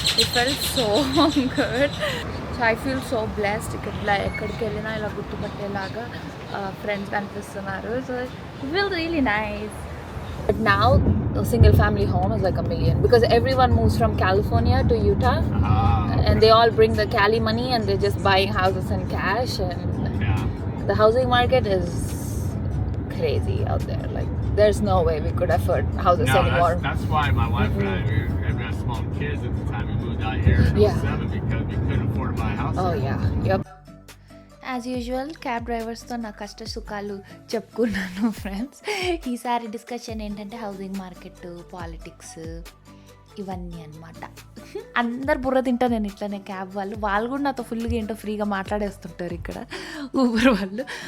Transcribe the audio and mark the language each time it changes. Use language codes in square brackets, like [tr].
[en] It felt so good. So I feel so blessed. [te] ఎక్కడికి వెళ్ళినా ఇలా గుర్తుపట్టేలాగా ఫ్రెండ్స్ కనిపిస్తున్నారు. [en] So it feel really nice. But now a single family home is like $1 million because everyone moves from California to Utah and they all bring the Cali money and they're just buying houses in cash, and the housing market is crazy out there. Like there's no way we could afford houses anymore. That's why my wife and I, we had small kids at the time we moved out here in 07 because we couldn't afford to buy a house. Oh yeah, yep. As usual [te] cab డ్రైవర్స్తో నా కష్ట సుఖాలు చెప్పుకున్నాను friends. ఈసారి discussion ఏంటంటే housing market, politics, ఇవన్నీ అనమాట. అందరు బుర్ర తింటా నేను ఇట్లనే. క్యాబ్ వాళ్ళు కూడా నాతో ఫుల్గా ఏంటో ఫ్రీగా మాట్లాడేస్తుంటారు ఇక్కడ ఊబర్ వాళ్ళు.